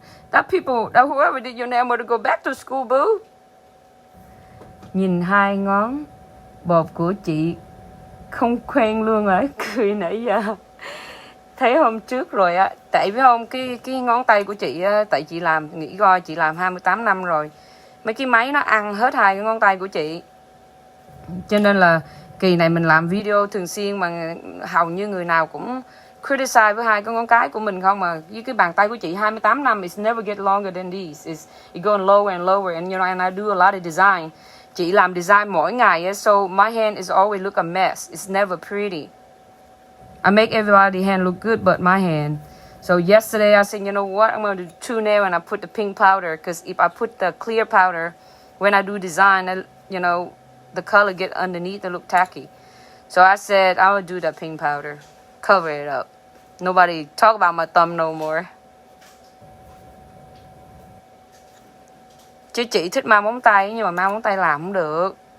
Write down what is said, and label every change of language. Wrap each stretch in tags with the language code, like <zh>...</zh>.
<en>That whoever did your nail to go back to school, boo.</en> <vi>Nhìn 2 ngón bột của chị không quen luôn rồi, cười nãy giờ. Thấy hôm trước rồi á, tại biết không, cái ngón tay của chị á, tại chị làm, nghĩ coi chị làm 28 năm rồi. Mấy cái máy nó ăn hết 2 cái ngón tay của chị. Cho nên là kỳ này mình làm video thường xuyên mà hầu như người nào cũng criticize với 2 cái ngón cái của mình không mà. Với cái bàn tay của chị 28 năm,</vi> <en>it's never get longer than this. It going lower and lower, and you know, and I do a lot of design.</en> <vi>Chị làm design mỗi ngày,</vi> <en>so my hand is always look a mess. It's never pretty. I make everybody's hand look good but my hand. So yesterday I said, you know what, I'm going to do 2 nails and I put the pink powder, because if I put the clear powder, when I do design, you know, the color get underneath and look tacky. So I said, I would do the pink powder, cover it up. Nobody talk about my thumb no more.</en> <vi>Chứ chị thích mang móng tay, nhưng mà mang móng tay làm không được.</vi>